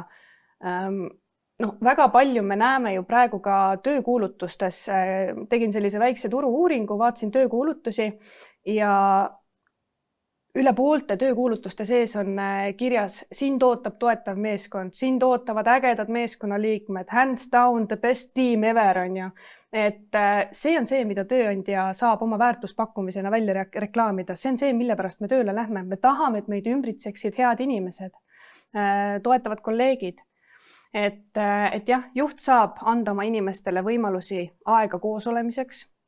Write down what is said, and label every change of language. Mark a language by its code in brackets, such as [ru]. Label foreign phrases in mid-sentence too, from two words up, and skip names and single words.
[et] Väga palju me näeme ju praegu ka töökuulutustes, tegin sellise väikse turu-uuringu, vaatasin töökuulutusi ja üle poolte töökuulutuste sees on kirjas, sind ootab toetav meeskond, sind ootavad ägedad meeskonnaliikmed, [en] hands down the best team ever [et] on ju. Et see on see, mida tööandja saab oma väärtuspakkumisena välja reklaamida. See on see, mille pärast me tööle lähme. Me tahame, et meid ümbritseksid head inimesed. toetavad kolleegid. Et jah, juht saab anda oma inimestele võimalusi aega koos olemiseks.